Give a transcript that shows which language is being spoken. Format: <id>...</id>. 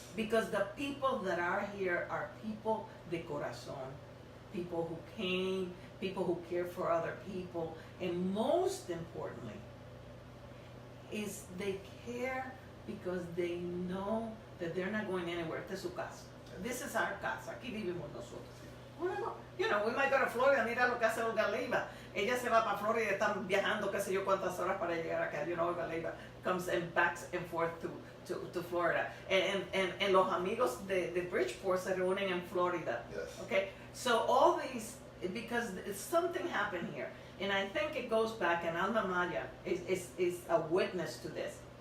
<en>Because the people that are here are people</en> <es>de corazón,</es> <en>people who came, people who care for other people, and most importantly, is they care because they know that they're not going anywhere.</en> <es>Esta es su casa.</es> <en>This is our casa.</en> <es>Aquí vivimos nosotros.</es> <en>Bueno, you know, we might go to Florida.</en> <es>Mira lo que hace Olga Leiva. Ella se va para Florida y están viajando qué sé yo cuántas horas para llegar acá.</es> <en>You know, Olga Leiva comes and backs and forth to Florida. And</en> <es>los amigos de Bridgeport se reúnen en Florida.</es> <en>Yes. Okay? So all these, because something happened here. And I think it goes back, and Alma Maya is a witness to this.</en>